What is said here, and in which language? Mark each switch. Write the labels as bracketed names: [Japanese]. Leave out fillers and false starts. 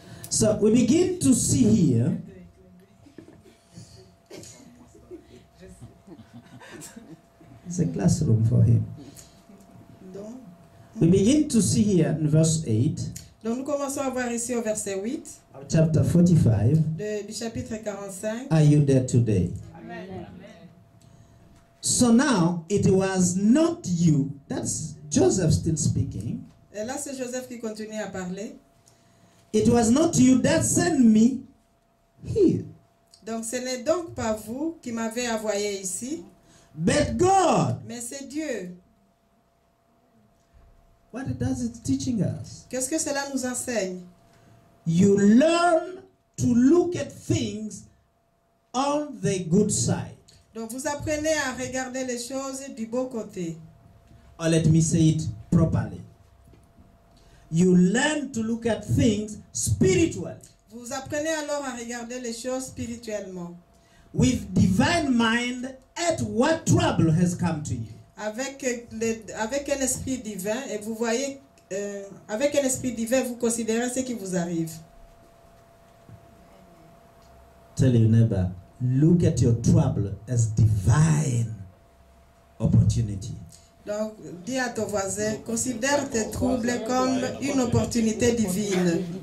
[English] So we begin to see here it's a classroom for him. We begin to see here in verse 8. [French] Donc nous commençons à voir ici au verset 8 [English] Of chapter 45. [French] du chapitre 45. [English] Are you there today? Amen. So now it was not you. That's Joseph still speaking. [French] Et là, c'est Joseph qui continue à parler. [English] It was not you that sent me here, [French] Donc, ce n'est donc pas vous qui m'avez envoyé ici, [English] but God. [French] mais c'est Dieu. [English] What does it teaching us? [French] Qu'est-ce que cela nous enseigne? [English] You learn to look at things on the good side. [French] Donc, vous apprenez à regarder les choses du beau côté. [English] Or let me say it properly. You learn to look at things spiritually. [French] Vous apprenez alors à regarder les choses spirituellement. [English] With divine mind at what trouble has come to you. [French] Avec un esprit divin, et vous voyez, avec un esprit divin, vous considérez ce qui vous arrive. [English] Tell your neighbor, look at your trouble as divine opportunity. [French] Donc, dis à ton voisin, considère tes troubles comme une opportunité divine.